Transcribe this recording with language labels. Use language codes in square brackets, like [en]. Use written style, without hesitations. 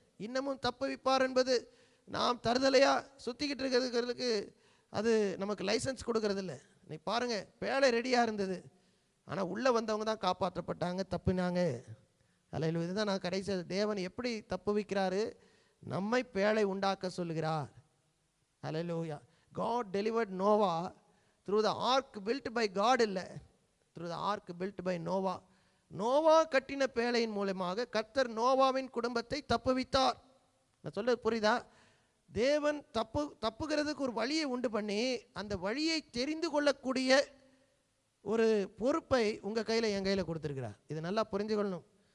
[ta] இன்னமும் தப்பு வைப்பார் என்பது நாம் தருதலையா சுத்திக்கிட்டு இருக்கிறதுக்கு அது நமக்கு லைசன்ஸ் கொடுக்கறது இல்லை. நீ பாருங்க, பேழை ரெடியாக இருந்தது, ஆனால் உள்ளே வந்தவங்க தான் காப்பாற்றப்பட்டாங்க, தப்புனாங்க. அல்ல, இதுதான் நான் கடைசி தேவன் எப்படி தப்பு வைக்கிறாரு, நம்மை பேழை உண்டாக்க சொல்லுகிறார். ஹல்லேலூயா. [en] God delivered Noah through the ark built by God, இல்லை, through the ark built by Noah. [ta] Noah கட்டின பேழையின் மூலமாக கர்த்தர் நோவாவின் குடும்பத்தை தப்புவித்தார். நான் சொல்றது புரியுதா? தேவன் தப்புகிறதுக்கு ஒரு வழியை உண்டு பண்ணி அந்த வழியை தெரிந்து கொள்ளக்கூடிய ஒரு பொறுப்பை உங்கள் கையில் என் கையில் கொடுத்துருக்கிறார். இது நல்லா புரிஞ்சுக்கொள்ளணும்.